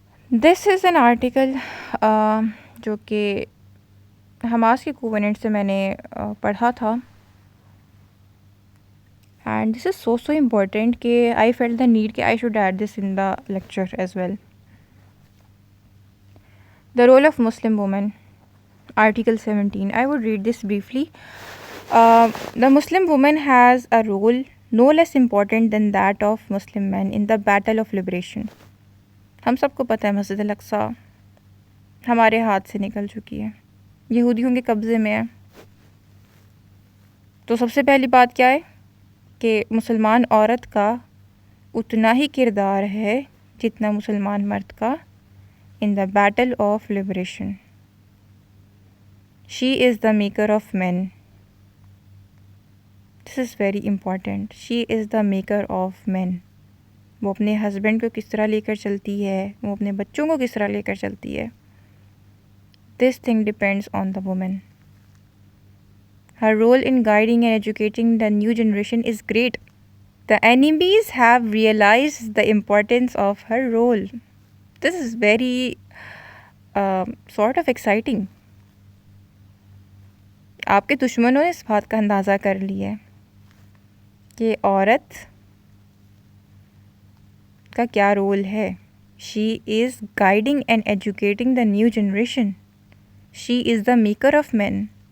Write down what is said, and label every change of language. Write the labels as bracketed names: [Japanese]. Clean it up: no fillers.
[English] this is an article [Urdu] جو کہ Hamas کے کووننٹ سے میں نے پڑھا تھا، [English] And this is so important کہ I felt the need کہ I should add this in the lecture as well. The role of Muslim women, Article 17. I would read this briefly. The Muslim woman has a role no less important than that of Muslim men in the battle of liberation. [Urdu] ہم سب کو پتہ ہے مسجد الاقصیٰ ہمارے ہاتھ سے نکل چکی ہے، یہودیوں کے قبضے میں ہے۔ تو سب سے پہلی بات کیا ہے کہ مسلمان عورت کا اتنا ہی کردار ہے جتنا مسلمان مرد کا [English] in the battle of liberation. She is the maker of men. This is very important. She is the maker of men. [Urdu] وہ اپنے ہسبینڈ کو کس طرح لے کر چلتی ہے، وہ اپنے بچوں کو کس طرح لے کر چلتی ہے، [English] this thing depends on the woman. Her role in guiding and educating the new generation is great. The enemies have realized the importance of her role. This is very sort of exciting. [Urdu] آپ کے دشمنوں نے اس بات کا اندازہ کر لیا ہے کہ عورت کا کیا رول ہے۔ [English] She is guiding and educating the new generation. She is the maker of men.